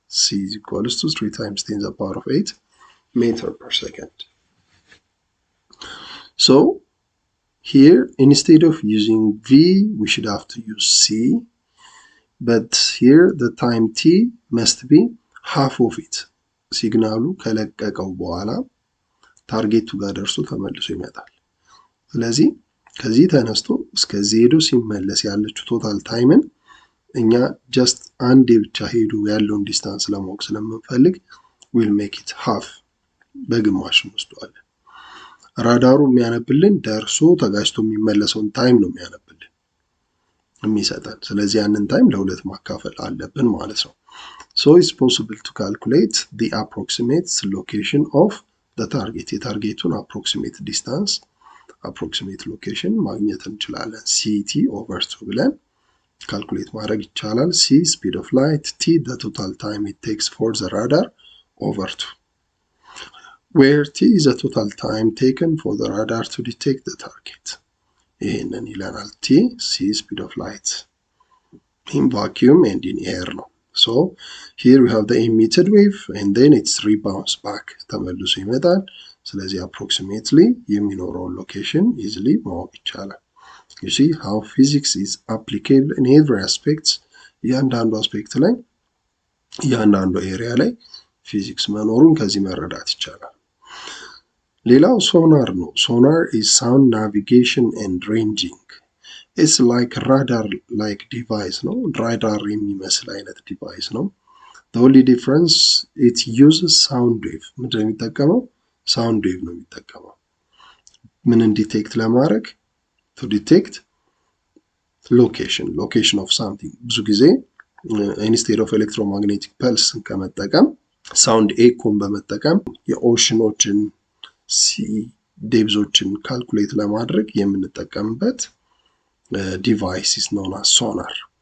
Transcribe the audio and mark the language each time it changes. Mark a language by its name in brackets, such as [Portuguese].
[English] C is equals to 3 times 10 to the power of 8 meter per second. So here, instead of using V, we should have to use C. But here, the time t must be half of it. [Amharic] ሲግናሉ ከለቀቀው በኋላ ታርጌቱ ጋር ደርሶ ተመልሶ ይመጣል። ስለዚህ ከዚህ ተነስቶ እስከዚህ ሄዶ ሲመለስ ያለችው ቶታል ታይምን እኛ ጀስት አንዴ ብቻ ሄዶ ያለውን ዲስታንስ ለማወቅ ስለምንፈልግ [English] we'll make it half [Amharic] በግማሽ እንወስደዋለን። ራዳሩ የሚያነብልን ደርሶ ተጋጭቶ የሚመለሰውን ታይም ነው የሚያነብልን የሚሰጠን። ስለዚህ ያንን ታይም ለሁለት ማካፈል አለብን ማለት ነው። [English] So it's possible to calculate the approximate location of the target. [Amharic] የታርጌቱን [English] approximate distance, approximate location [Amharic] ማግኘት እንችላለን። [English] CT over 2 ብለን calculate [Amharic] ማድረግ ይቻላል። [English] C speed of light, T the total time it takes for the radar over 2. Where T is the total time taken for the radar to detect the target. [Amharic] ይሄንን ይለናል። [English] T C speed of light in vacuum and in air ነው። So here we have the emitted wave and then it's rebounds back [Amharic] ተመልሶ ይመጣል። ስለዚህ [English] approximately የሚኖረውን location easily [Amharic] ማወቅ ይቻላል። [English] You see how physics is applicable in every aspects. [Amharic] እያንዳንዱ አስፔክት ላይ እያንዳንዱ ኤሪያ ላይ ፊዚክስ መኖሩን ከዚህ መረዳት ይቻላል። ሌላው ሶናር ነው። [English] Sonar is sound navigation and ranging. It's like radar like device [Amharic] ነው። ራዳር የሚመስል አይነት ዲቫይስ ነው። [English] The only difference it uses sound wave. [Amharic] ምንድነው የሚጠቀመው? ሳውንድ ዌቭ ነው የሚጠቀመው። ምንን ዲቴክት ለማድረግ? [English] to detect location of something። [Amharic] ብዙ ጊዜ [English] instead of electromagnetic pulse [Amharic] ከመጠቀም ሳውንድ ኤኮን በመጠቀም የኦሽኖችን ሲ ዴፕዞችን ካልኩሌት ለማድረግ የምንጠቀምበት [English] device is known as sonar.